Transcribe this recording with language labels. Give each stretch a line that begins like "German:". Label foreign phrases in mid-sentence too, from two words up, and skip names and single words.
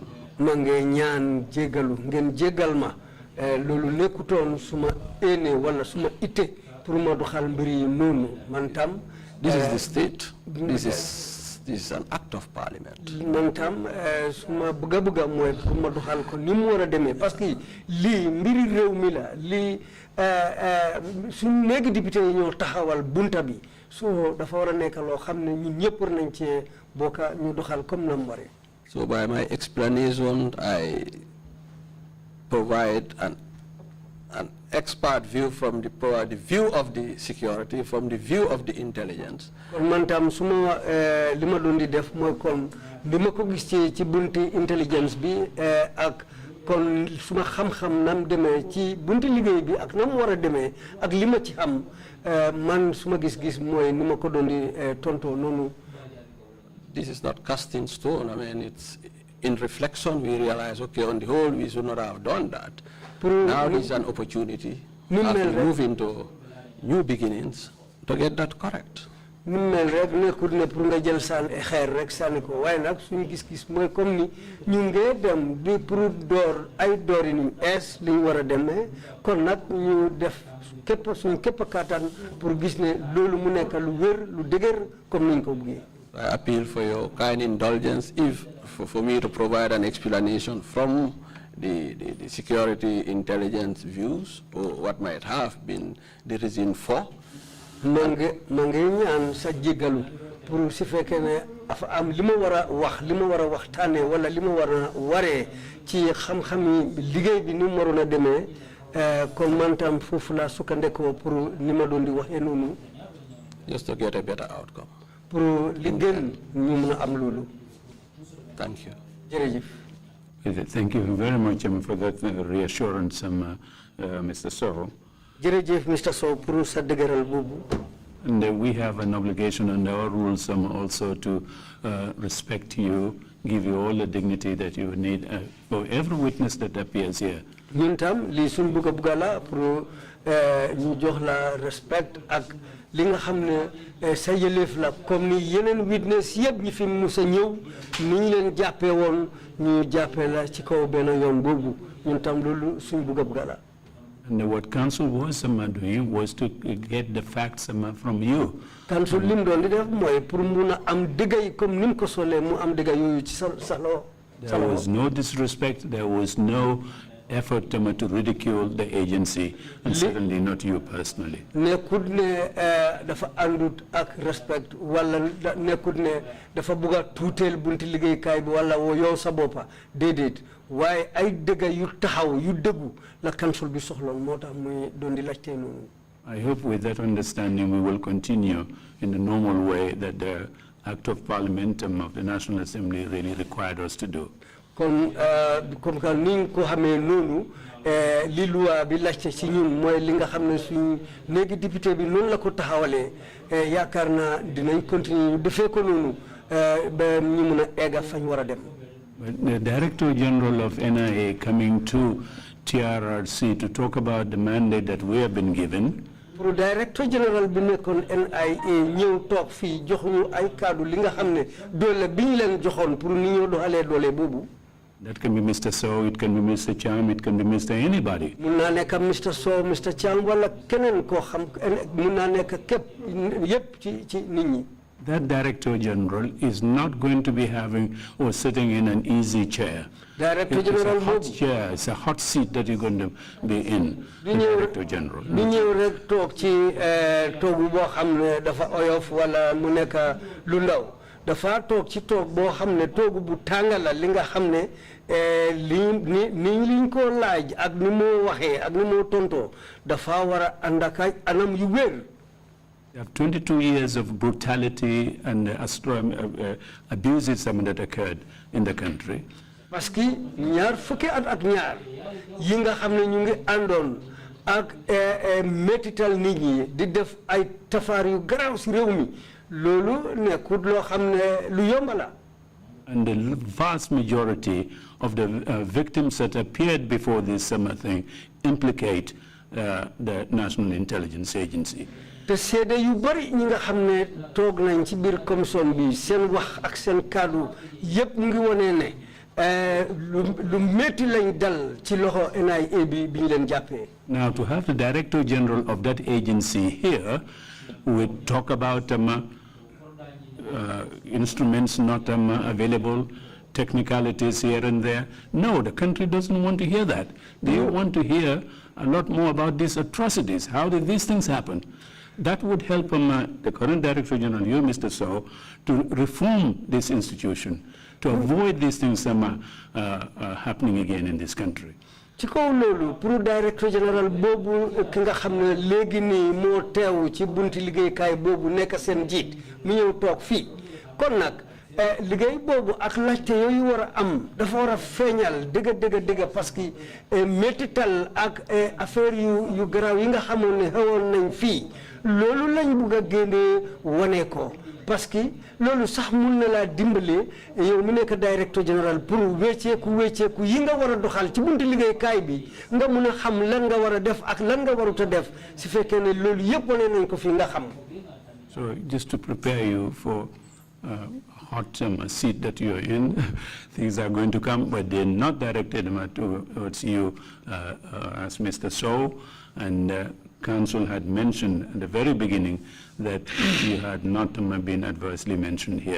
Wolof: Mange ñaan jégalu ngeen jégal ma lolu nekkutoon suma ene wala suma ité pour ma doxal mbir yi nonu man tam
English: this is the state, this is this is an act of parliament.
Wolof: Man tam suma buga moy pour ma doxal ko ni mu wara démé
French: parce que
Wolof: li mbiri rew mi la li suñu néegi député yi ñoo taxawal bunta bi so dafa wara nek lo xamné ñun ñepp war nañ ci boka ñu doxal comme nam waré.
English: So by my explanation, I provide an expert view from the view of the security, from the view of the intelligence.
Wolof: Man tam suma lima doon di def moy kon bima ko gis ci bunti intelligence bi ak kon suma xam-xam nam démé ci bunti liggéey bi ak nam wara démé ak lima ci xam man suma gis-gis moy nima ko doon di tonto nonu.
English: This is not cast in stone. I mean, it's in reflection we realize, okay, on the whole, we should not have done that. Now is an opportunity as we move into new beginnings to get that correct.
Wolof: Mel rek nekkul ne pour nga jël saan xeer rek sànni ko waaye nag suñu gis-gis mooy comme ni ñu ngee dem di pour door ay doori ni es li ñu war a demee kon nag ñu def képp suñu képp kattan pour gis ne loolu mu nekk lu wér lu dëgër comme niñ ko bëggee.
English: I appeal for your kind indulgence if for me to provide an explanation from the security intelligence views or what might have been the reason for.
Wolof: Mange ñaan sa jégalu pour si fekkee ne afa am li ma war a waxtaane wala li ma war a waree ci xam-xami liggéey bi ni mu waroon a demee kon man tam foofu laa sukkandekoo pour ni ma doon di waxee noonu.
English: Just to get a better outcome.
Wolof: Pour li gën ñu mën a am loolu.
English: Thank you.
Wolof: Jërëjëf.
English: Thank you very much for that reassurance, Mr. Sow.
Wolof: Jërëjëf Mr. Sow pour sa dëgëral boobu.
English: And we have an obligation under our rules also to respect you, give you all the dignity that you need for every witness that appears here.
Wolof: Ñun tam li suñ buga la pour ñu jox la respect ak li nga xam ne sa yëleef la comme ni yeneen witness yëpp ñi fi musa ñëw ni ñu leen jàppee woon ñu jàppee la ci kaw benn yoon boobu ñun tam loolu suñ buga la.
English: And what council was doing was to get the facts from you.
Wolof: Council lim doon di def mooy pour mun a am dëggay comme nim ko solee mu am dëgga yooyu ci sa loo.
English: There was no disrespect, there was no effort to ridicule the agency, and certainly not you personally.
Wolof: Nekkut ne dafa àndut ak respect wala nekkut ne dafa bugg a tuuteel bunti liggéeykaay bi wala yow sa boppa déedéet waaye ay dëgga yu taxaw yu dëggu la council bi soxloon moo tax muy doon di laajte noonu.
English: I hope with that understanding we will continue in the normal way that the Act of Parliament of the National Assembly really required us to do.
French: Comme que
Wolof: ni ko xamee noonu li loi bi laajte ci ñun mooy li nga xam ne suñu néegi député bi noonu la ko taxawalee yaakaar naa dinañ continuer ñu defee ko noonu ba ñu mun a egga fañ war a dem.
English: The Director General of NIA coming to TRRC to talk about the mandate that we have been given.
Wolof: Pour
English: Director General
Wolof: bi nekkoon NIA ñëw toog fii jox ñu ay kaddu li nga xam ne doole bi ñu leen joxoon pour ni ñoo doxalee doole boobu.
English: That can be Mr. Sow, it can be Mr. Cham, it can be Mr. anybody.
Wolof: Mun naa nekk Mr. Sow, Mr. Cham wala keneen koo xam mun naa nekk képp yépp ci nit ñi.
English: That Director General is not going to be having or sitting in an easy chair. Director It's General a hot chair, it's a hot seat that you're going to be in, the Director General.
Wolof: Ni ñëw rek toog ci toogu boo xam ne dafa oyof wala mu nekk lu ndaw dafa toog ci toog boo xam ne toogu bu tàngal la li nga xam ne liñ ko laaj ak ni moo waxee ak ni moo tontoo dafa war a ànd ak ay anam yu wér.
English: You have 22 years of brutality and abuses that occurred in the country.
French: Parce que
Wolof: ñaar fukki at ak ñaar yi nga xam ne ñu ngi àndoon ak métital nit ñi di def ay tafaar yu garaaw si réew mi loolu nekkut loo xam ne lu yomb la.
English: And the vast majority of the victims that appeared before this summer thing implicate the National Intelligence Agency.
Wolof: te seede yu bari ñi nga xam ne toog nañ ci biir commission bi seen wax ak seen kaddu yépp mu ngi wone ne lu métti lañ dal ci loxo NIA bi bi ñu leen jàppee.
English: Now to have the Director General of that agency here, we talk about instruments not available, technicalities here and there. No, the country doesn't want to hear that. They want to hear a lot more about these atrocities. How did these things happen? That would help the current Director General, you, Mr. Sow, to reform this institution, to avoid these things happening again in this country.
Wolof: ci kaw loolu pour
French: Directeur général
Wolof: boobu ki nga xam ne léegi nii moo teew ci bunti liggéeykaay boobu nekk seen njiit mu ñëw toog fii kon nag liggéey boobu ak laajte yooyu war a am dafa war a feeñal dëgg
French: parce que
Wolof: métital ak affaire yu garaaw yi nga xamoon ne xewoon nañ fii loolu lañ bugg a génnee wane ko
French: parce que
Wolof: loolu sax mun na laa dimbale yow mu nekk
French: Directeur général
Wolof: pour wécceeku yi nga war a doxal ci bunti liggéeykaay bi nga mun a xam lan nga war a def ak lan nga warut a def su fekkee ne loolu yëpp wane nañ ko fi nga xam.
English: So just to prepare you for hot seat that you're in, things are going to come, but they're not directed towards you as Mr. Sow, and Council had mentioned at the very beginning that you had not been adversely mentioned here.